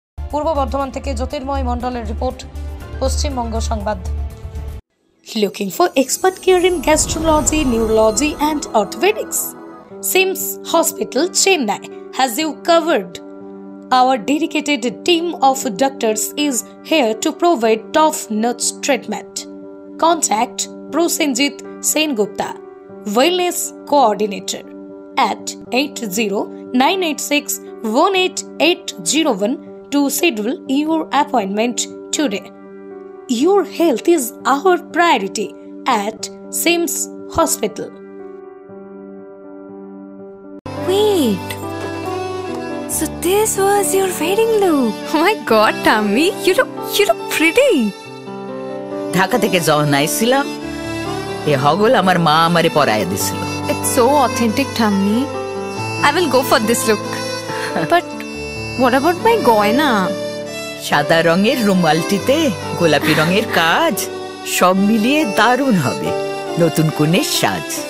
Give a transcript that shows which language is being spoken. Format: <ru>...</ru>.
<bn>পূর্ব বর্ধমান থেকে জ্যোতির্ময় মণ্ডলের রিপোর্ট, পশ্চিমবঙ্গ সংবাদ।</bn> <en>Looking for expert care in gastrology, neurology and orthopedics? SIMS Hospital, Chennai has you covered. Our dedicated team of doctors is here to provide top-notch treatment. Contact Prosenjit Sengupta, Wellness Coordinator, at 80-986-18801 to schedule your appointment today. Your health is our priority at SIMS Hospital. Wait. So this was your wedding look. Oh my god, Tammy, you look pretty.</en> <bn>Dhaka থেকে যখন আইছিলাম এ হগল আমার মা আমারে পরাইয়া দিছিল।</bn> <en>It's so authentic, Tammy. I will go for this look. But what about my goina?</en> <bn>সাদা রঙের রুমালটিতে গোলাপি রঙের কাজ, সব মিলিয়ে দারুণ হবে নতুন কনের সাজ।</bn>